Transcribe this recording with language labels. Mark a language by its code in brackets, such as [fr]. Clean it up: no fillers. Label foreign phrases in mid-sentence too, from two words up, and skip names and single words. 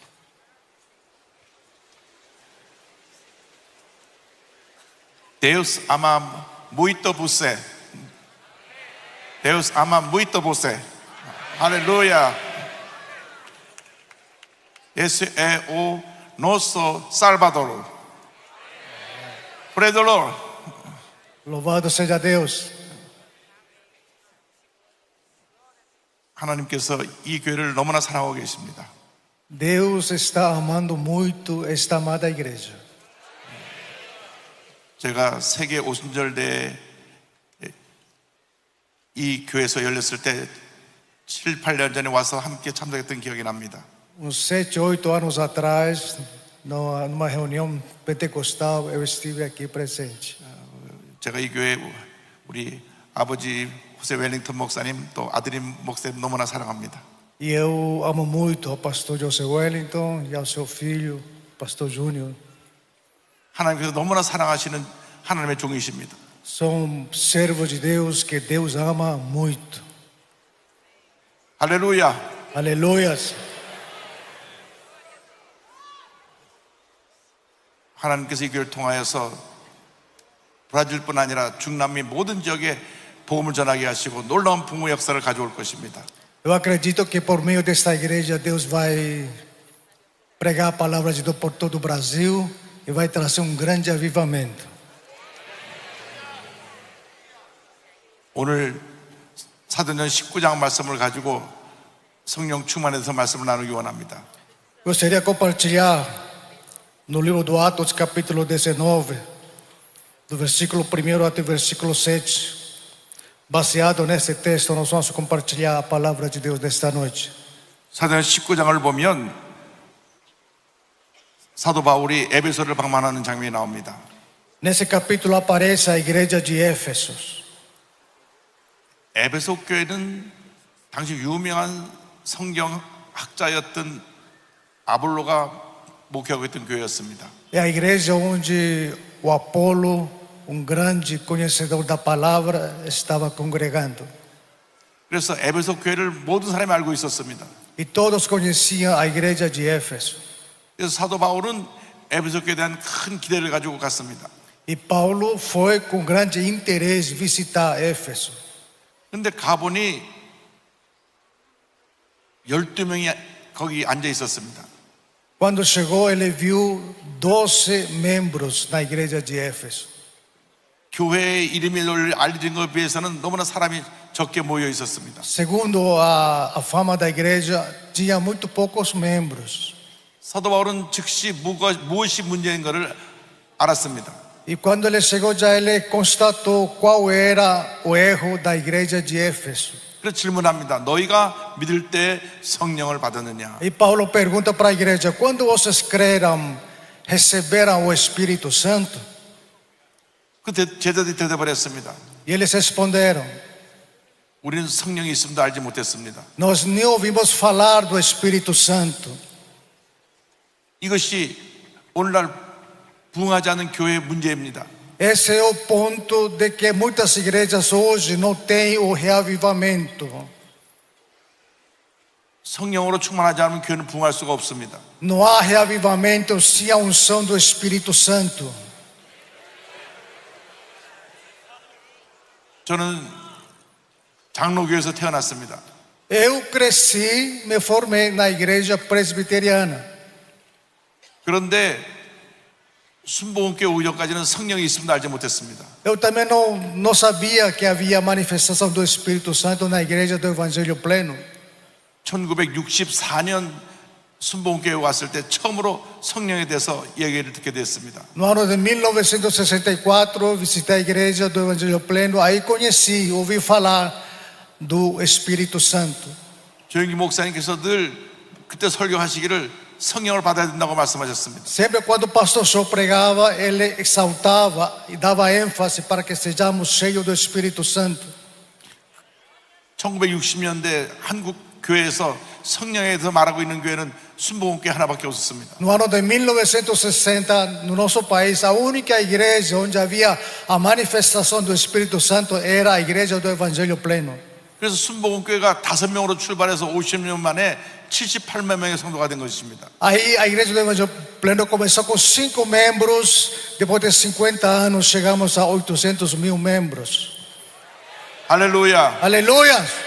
[pt] Deus ama muito você. Deus ama muito você. Aleluia. Esse é o nosso Salvador. [en] Praise the Lord. [pt] Louvado seja Deus. [ko] 하나님께서 이 교회를 너무나 사랑하고 계십니다. [pt] Deus está amando muito esta amada igreja. [ko] 제가 세계 오순절대에 이 교회에서 열렸을 때 7, 8년 전에 와서 함께 참석했던 기억이 납니다. [pt] Uns 7, 8 anos atrás, numa reunião pentecostal, eu estive aqui presente. [ko] 제가 이 교회 우리 아버지 호세 웰링턴 목사님 또 아드님 목사님 너무나 사랑합니다. [pt] E eu amo muito ao pastor José Wellington e ao seu filho, pastor Júnior. [ko] 하나님께서 너무나 사랑하시는 하나님의 종이십니다. [pt] São servos de Deus que Deus ama muito. [ko] 할렐루야. [pt] Aleluias. [ko] 하나님께서 이 교회를 통하여서 브라질뿐 아니라 중남미 모든 지역에 복음을 전하게 하시고 놀라운 부흥의 역사를 가져올 것입니다. [pt] Eu acredito que por meio desta igreja Deus vai pregar a palavra de Deus por todo o Brasil e vai trazer grande avivamento. [ko] 오늘 사도행전 19장 말씀을 가지고 성령 충만해서 말씀을 나누기 원합니다. [pt] Gostaria de compartilhar no livro do Atos, capítulo 19, do versículo 1 até o versículo 7. Baseado nesse texto, nós vamos compartilhar a palavra de Deus desta noite. [ko] 사도행전 19장을 보면 사도 바울이 에베소를 방문하는 장면이 나옵니다. [pt] Nesse capítulo aparece a igreja de Éfeso. [ko] 에베소 교회는 당시 유명한 성경학자였던 아볼로가 목회하고 있던 교회였습니다. [pt] É a igreja onde o Apolo, grande conhecedor da palavra, estava congregando. [ko] 그래서 에베소 교회를 모든 사람이 알고 있었습니다. [pt] E todos conheciam a igreja de Éfeso. [ko] 그래서 사도 바울은 에베소 교회에 대한 큰 기대를 가지고 갔습니다. [pt] E Paulo foi com grande interesse visitar Éfeso. [ko] 그런데 가보니 12명이 거기 앉아 있었습니다. [pt] Quando chegou, ele viu 12 membros na igreja de Éfeso. [ko] 교회의 이름을 알리는 것에 비해서는 너무나 사람이 적게 모여 있었습니다. [pt] Segundo a fama da igreja, tinha muito poucos membros. [ko] 사도 바울은 즉시 무엇이 문제인 것을 알았습니다. [pt] E quando ele chegou, já ele constatou qual era o erro da igreja de Éfeso. [ko] 그래서 질문합니다. 너희가 믿을 때 성령을 받았느냐? [pt] E Paulo pergunta para a igreja: quando vocês creram, receberam o Espírito Santo? [ko] 그 제자들이 대답을 했습니다. [pt] E eles responderam: [ko] 우리는 성령이 있음도 알지 못했습니다. [pt] nós nem ouvimos falar do Espírito Santo. [ko] 이것이 오늘날 부흥하지 않은 교회의 문제입니다. [pt] Esse é o ponto de que muitas igrejas hoje não têm o reavivamento. [ko] 성령으로 충만하지 않으면 교회는 부흥할 수가 없습니다. [pt] Não há reavivamento sem a unção do Espírito Santo. [ko] 저는 장로교에서 태어났습니다. [pt] Eu cresci, me formei na igreja presbiteriana. [ko] 그런데 순복음교회 오기 전까지는 성령이 있음도 알지 못했습니다. [pt] Eu também não sabia que havia manifestação do Espírito Santo na igreja do Evangelho Pleno. [ko] 1964년 순복음교회 왔을 때 처음으로 성령에 대해서 얘기를 듣게 됐습니다. [pt] No ano de 1964, visitei a igreja do Evangelho Pleno. Aí conheci, ouvi falar do Espírito Santo. [ko] 조영기 목사님께서 늘 그때 설교하시기를 성령을 받아야 된다고 말씀하셨습니다. [pt] Sempre quando o pastor Show pregava, ele exaltava e dava ênfase para que sejamos cheios do Espírito Santo. [ko] 1960년대 한국 교회에서 성령에 대해서 말하고 있는 교회는 순복음교회 하나밖에 없었습니다. [pt] No ano de 1960, no nosso país, a única igreja onde havia a manifestação do Espírito Santo era a igreja do Evangelho Pleno. [ko] 그래서 순복음교회가 5명으로 출발해서 50년 만에 78만 명의 성도가 된 것입니다. [pt] Aí a igreja do Evangelho Pleno começou com 5 membros, depois de 50 anos chegamos a 800.000 membros. [ko] 할렐루야. [pt] Aleluia!